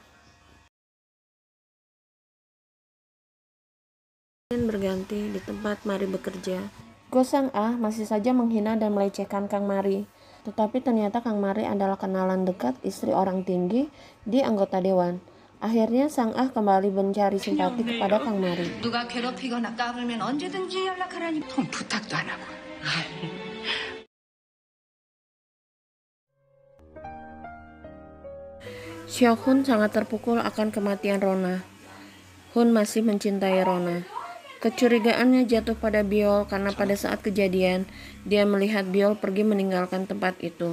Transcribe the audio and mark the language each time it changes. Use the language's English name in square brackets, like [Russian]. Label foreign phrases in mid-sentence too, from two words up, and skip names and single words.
[Indonesian] Berganti di tempat Mari bekerja. Go Sang-ah masih saja menghina dan melecehkan Kang Mari. Tetapi ternyata Kang Mari adalah kenalan dekat istri orang tinggi di anggota dewan. Akhirnya Sang-ah kembali mencari simpati kepada Kang Mari. [Korean] 누가 괴롭히거나 까불면 언제든지 연락하라니. 부탁도 안 하고. [Indonesian] Seok-hun sangat terpukul akan kematian Rona. Hun masih mencintai Rona. Kecurigaannya jatuh pada Biol karena pada saat kejadian, dia melihat Biol pergi meninggalkan tempat itu.